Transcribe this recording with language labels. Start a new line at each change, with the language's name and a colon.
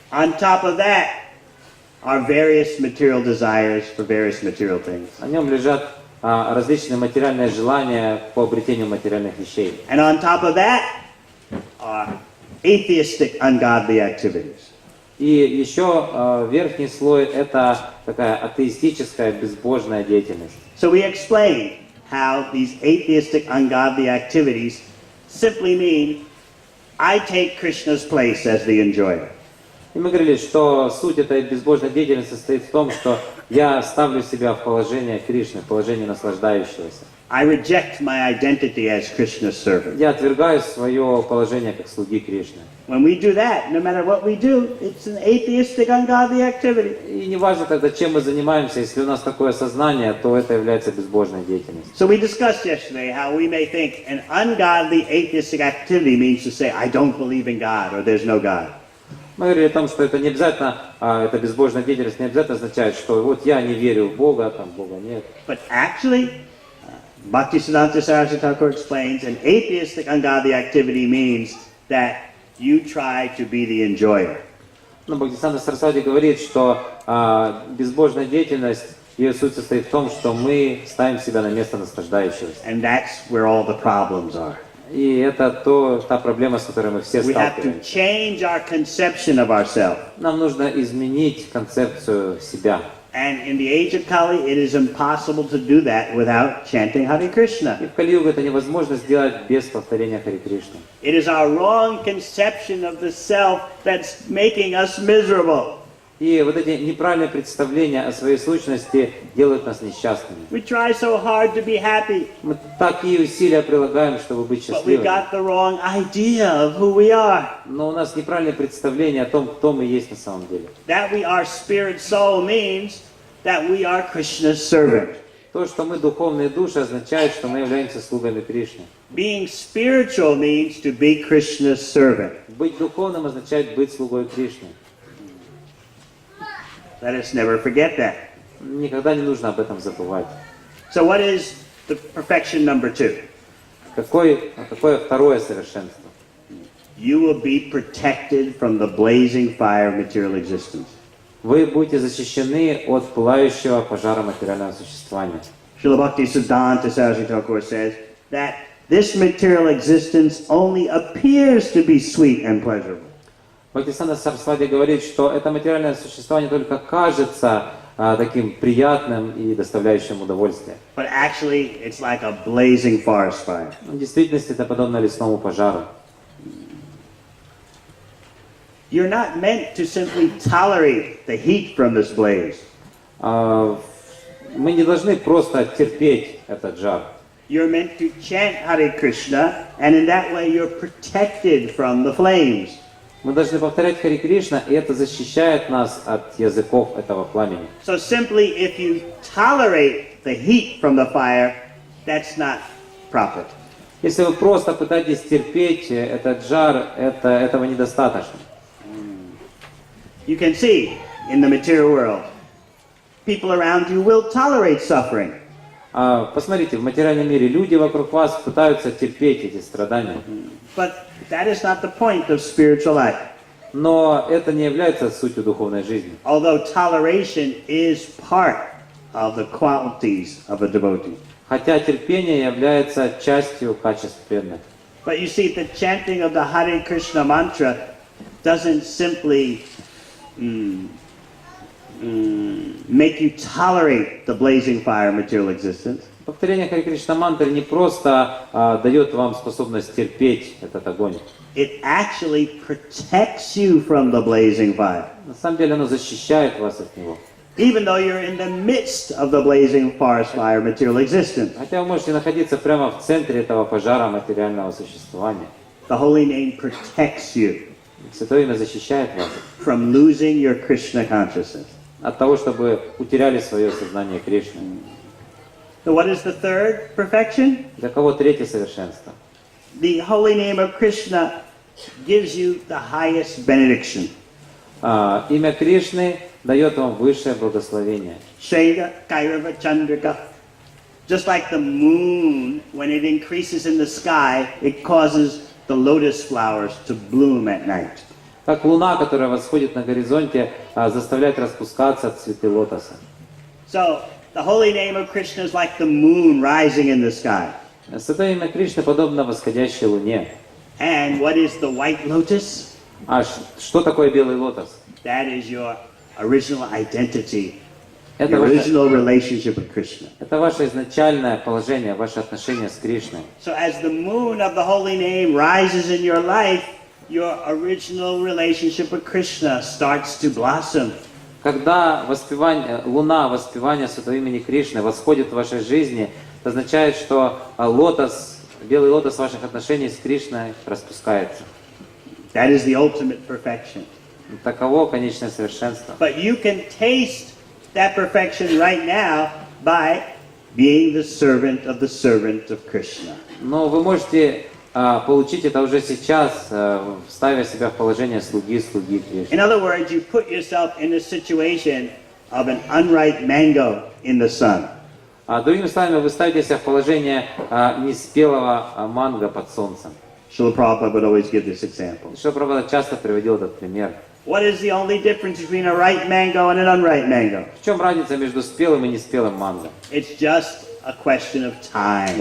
English: On top of that are various material desires for various material things.
Russian: На нем лежат различные материальные желания по обретению материальных вещей.
English: And on top of that are atheistic, ungodly activities.
Russian: И еще верхний слой – это такая атеистическая, безбожная деятельность.
English: So we explained how these atheistic, ungodly activities simply mean I take Krishna's place as the enjoyer.
Russian: И мы говорили, что суть этой безбожной деятельности состоит в том, что Я ставлю себя в положение Кришны, в положение наслаждающегося.
English: I reject my identity as Krishna's servant.
Russian: Я отвергаю свое положение как слуги Кришны.
English: When we do that, no matter what we do, it's an atheistic, ungodly activity.
Russian: И не важно тогда, чем мы занимаемся, если у нас такое сознание, то это является безбожной деятельностью.
English: So we discussed yesterday how we may think an ungodly, atheistic activity means to say, I don't believe in God, or there's no God.
Russian: Мы говорили о том, что это не обязательно, эта безбожная деятельность не обязательно означает, что вот я не верю в Бога, там Бога нет.
English: But actually, Bhактиведанты Свами explains, an atheistic, ungodly activity means that you try to be the enjoyer.
Russian: Но Бхактиведанты Свами говорит, что безбожная деятельность, ее суть состоит в том, что мы ставим себя на место наслаждающегося.
English: And that's where all the problems are.
Russian: И это та проблема, с которой мы все
English: We have to
Russian: сталкиваемся.
English: change our conception of ourselves.
Russian: Нам нужно изменить концепцию себя.
English: And in the age of Kali, it is impossible to do that without chanting Hare
Russian: И
English: Krishna.
Russian: в Кали-югу это невозможно сделать без повторения Харе Кришны.
English: It is our wrong conception of the self that's making us miserable.
Russian: И вот эти неправильные представления о своей сущности делают нас несчастными.
English: We try so hard to be happy,
Russian: Мы такие усилия прилагаем, чтобы быть
English: but we
Russian: счастливыми.
English: got the wrong idea of who we are.
Russian: Но у нас неправильное представление о том, кто мы есть на самом деле.
English: That we are spirit soul means that we are Krishna's servant.
Russian: То, что мы духовные души, означает, что мы являемся слугами Кришны.
English: Being spiritual means to be Krishna's servant.
Russian: Быть духовным означает быть слугой Кришны.
English: Let us never forget that.
Russian: Никогда не нужно об этом забывать.
English: So what is the perfection number 2?
Russian: Какое второе совершенство?
English: You will be protected from the blazing fire of material existence.
Russian: Вы будете защищены от пылающего пожара материального существования.
English: Srila Bhактиведанты Swami says that this material existence only appears to be sweet and pleasurable.
Russian: Бхактиведанты Свами говорит, что это материальное существование только кажется таким приятным и доставляющим удовольствие.
English: But actually, it's like a blazing forest fire.
Russian: В действительности это подобно лесному пожару.
English: You're not meant to simply tolerate the heat from this blaze.
Russian: Мы не должны просто терпеть этот жар.
English: You're meant to chant Hare Krishna, and in that way you're protected from the flames.
Russian: Мы должны повторять Харе Кришна, и это защищает нас от языков этого пламени.
English: So simply, if you tolerate the heat from the fire, that's not proper.
Russian: Если вы просто пытаетесь терпеть этот жар, этого недостаточно.
English: You can see in the material world, people around you will tolerate suffering.
Russian: Посмотрите, в материальном мире люди вокруг вас пытаются терпеть эти страдания.
English: But that is not the point of spiritual life.
Russian: Но это не является сутью духовной жизни.
English: Although toleration is part of the qualities of a devotee.
Russian: Хотя терпение является частью качеств преданных.
English: But you see, the chanting of the Hare Krishna mantra doesn't simply make you tolerate the blazing fire of material existence.
Russian: Повторение Харе Кришна мантры не просто дает вам способность терпеть этот огонь.
English: It actually protects you from the blazing fire.
Russian: На самом деле оно защищает вас от него.
English: Even though you're in the midst of the blazing forest fire of material existence.
Russian: Хотя вы можете находиться прямо в центре этого пожара материального существования.
English: The holy name protects you
Russian: Святое имя защищает вас
English: from losing your Krishna consciousness.
Russian: от того, чтобы утеряли свое сознание Кришны.
English: So what is the third perfection?
Russian: Для кого третье совершенство?
English: The holy name of Krishna gives you the highest benediction.
Russian: Имя Кришны дает вам высшее благословение.
Sanskrit: Shega Kairava Chandrika.
English: Just like the moon, when it increases in the sky, it causes the lotus flowers to bloom at night.
Russian: Как луна, которая восходит на горизонте, заставляет распускаться цветы лотоса.
English: So, the holy name of Krishna is like the moon rising in the sky.
Russian: Святое имя Кришны подобно восходящей луне.
English: And what is the white lotus?
Russian: Что такое белый лотос?
English: That is your original identity,
Russian: Это
English: your
Russian: ваше,
English: original relationship with Krishna.
Russian: это ваше изначальное положение, ваше отношение с Кришной.
English: So as the moon of the holy name rises in your life, your original relationship with Krishna starts to blossom.
Russian: Когда луна воспевания святого имени Кришны восходит в вашей жизни, это означает, что белый лотос ваших отношений с Кришной распускается.
English: That is the ultimate perfection.
Russian: Таково конечное совершенство.
English: But you can taste that perfection right now by being the servant of Krishna.
Russian: Но вы можете получить это уже сейчас, ставя себя в положение слуги Кришны.
English: In other words, you put yourself in the situation of an unripe mango in the sun.
Russian: Другими словами, вы ставите себя в положение неспелого манго под солнцем.
English: Srila Prabhupada would always give this example.
Russian: Шрила Прабхупада часто приводил этот пример.
English: What is the only difference between a ripe mango and an unripe mango?
Russian: В чем разница между спелым и неспелым манго?
English: It's just a question of time.